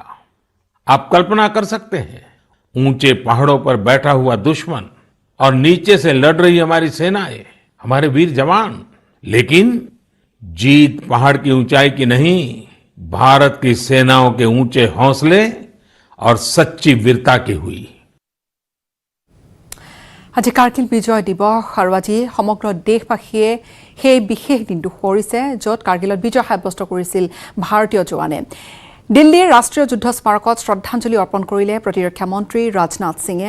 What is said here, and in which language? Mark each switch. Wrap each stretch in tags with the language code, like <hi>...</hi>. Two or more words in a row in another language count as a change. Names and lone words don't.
<hi>आप कल्पना कर सकते हैं, ऊंचे पहाड़ों पर बैठा हुआ दुश्मन और नीचे से लड़ रही हमारी सेनाएं, हमारे वीर जवान, लेकिन जीत पहाड़ की ऊंचाई की नहीं, भारत की सेनाओं के ऊंचे हौसले और सच्ची वीरता की हुई।</hi> <as>আজি কাৰ্গিল বিজয় দিৱস আৰু আজি সমগ্ৰ দেশবাসীয়ে সেই বিশেষ দিনটো সোঁৱৰিছে য'ত কাৰ্গিলত বিজয় সাব্যস্ত কৰিছিল ভাৰতীয় জোৱানে। দিল্লীৰ ৰাষ্ট্ৰীয় যুদ্ধ স্মাৰকত শ্ৰদ্ধাঞ্জলি অৰ্পণ কৰিলে প্ৰতিৰক্ষা মন্ত্ৰী ৰাজনাথ সিঙে।</as>